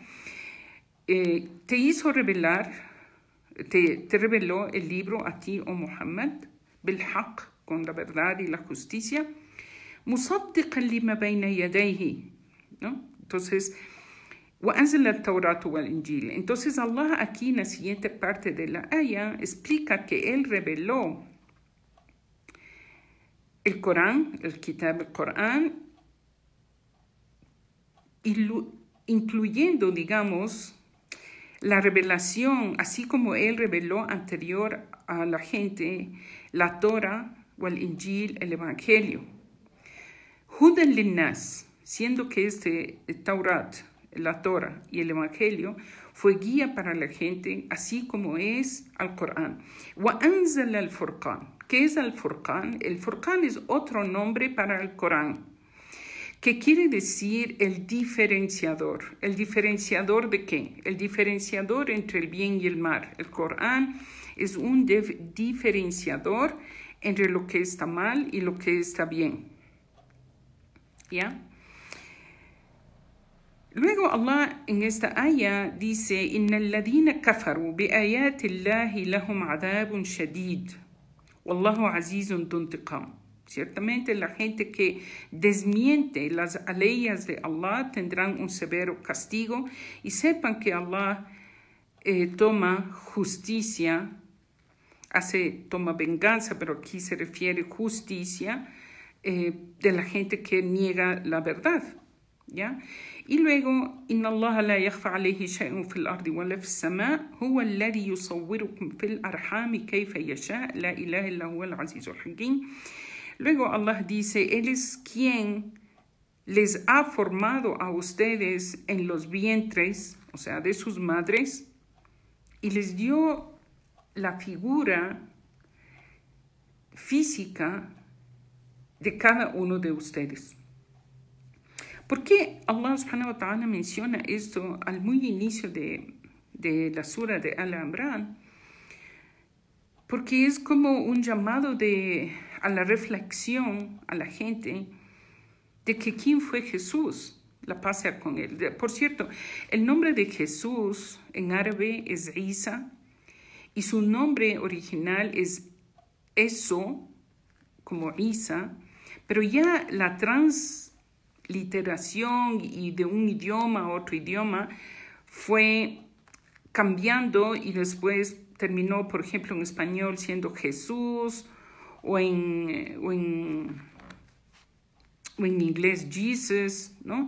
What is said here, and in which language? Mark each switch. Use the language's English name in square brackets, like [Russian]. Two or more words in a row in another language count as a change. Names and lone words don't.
[Spanish] Te hizo revelar, te reveló el libro a ti, [Arabic] oh Muhammad, bil-haq, [Spanish] con la verdad y la justicia, [Arabic] مصدقا لما بين يديه, [Spanish] ¿no? Entonces, [Arabic] وَأَنزَلَ التَّوْرَاةَ وَالْإِنْجِيلَ. [Spanish] Entonces Allah aquí en la siguiente parte de la aya explica que Él reveló el Corán, el Kitab al Corán, incluyendo, digamos, la revelación, así como Él reveló anterior a la gente, la Torah o el Injil, el Evangelio. [Arabic] هدى للناس, [Spanish] siendo que este Taurat, la Torah y el Evangelio fue guía para la gente, así como es al Corán. [Arabic] وَأَنزَلَ الْفُرْقَانَ. [Spanish] ¿Qué es el Furqán? El Furqán es otro nombre para el Corán, que quiere decir el diferenciador. ¿El diferenciador de qué? El diferenciador entre el bien y el mal. El Corán es un diferenciador entre lo que está mal y lo que está bien. ¿Ya? Luego Allah en esta aya dice: [Arabic] إِنَّ الَّذِينَ كَفَرُوا بِآيَاتِ اللَّهِ لَهُمْ عَذَابٌ شَدِيدٌ وَاللَّهُ عَزِيزٌ ذُو انتقام. [Spanish] Ciertamente la gente que desmiente las leyes de Allah tendrán un severo castigo, y sepan que Allah toma justicia, toma venganza, pero aquí se refiere justicia de la gente que niega la verdad. ¿Ya? Y luego, [Arabic] إن الله لا يخفى عليه شيء في الأرض ولا في السماء هو الذي يصوركم في الأرحام كيف يشاء لا إله إلا هو العزيز الحكيم. [Spanish] Luego Allah dice: Él es quien les ha formado a ustedes en los vientres, o sea, de sus madres, y les dio la figura física de cada uno de ustedes. ¿Por qué Allah [Arabic] سبحانه وتعالى [Spanish] menciona esto al muy inicio de la sura de Al-Imran? Porque es como un llamado a la reflexión a la gente de que quién fue Jesús, la paz sea con él. Por cierto, el nombre de Jesús en árabe es Isa, y su nombre original es eso, como Isa, pero ya la transliteración y de un idioma a otro idioma fue cambiando, y después terminó, por ejemplo, en español siendo Jesús, o en inglés Jesus, ¿no?